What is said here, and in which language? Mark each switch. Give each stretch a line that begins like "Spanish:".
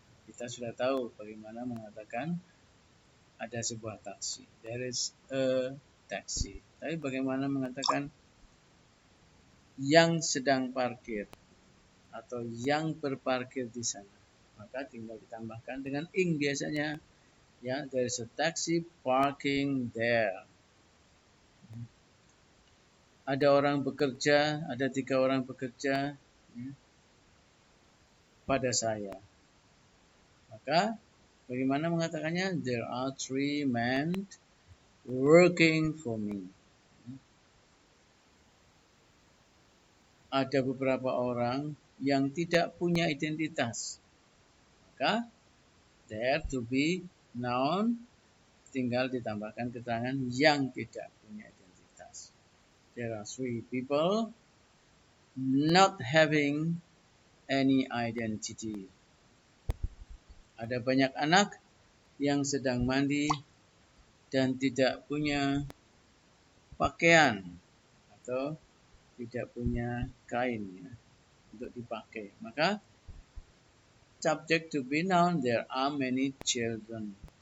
Indonesian: Kita sudah tahu bagaimana mengatakan ada sebuah taksi.
English: There is a taxi.
Indonesian: Tapi bagaimana mengatakan yang sedang parkir atau yang berparkir di sana? Maka tinggal ditambahkan dengan ing biasanya.
English: Ya, there is a taxi parking there.
Indonesian: Ada orang bekerja, ada 3 orang bekerja pada saya. Maka bagaimana mengatakannya?
English: There are 3 men working for me.
Indonesian: Ada beberapa orang yang tidak punya identitas. Maka
English: there to be noun
Indonesian: tinggal ditambahkan keterangan yang tidak punya identitas.
English: There are 3 people not having any identity.
Indonesian: Ada banyak anak yang sedang mandi dan tidak punya pakaian atau tidak punya kain ya, untuk dipakai.
English: Maka subject to be noun, there are many children.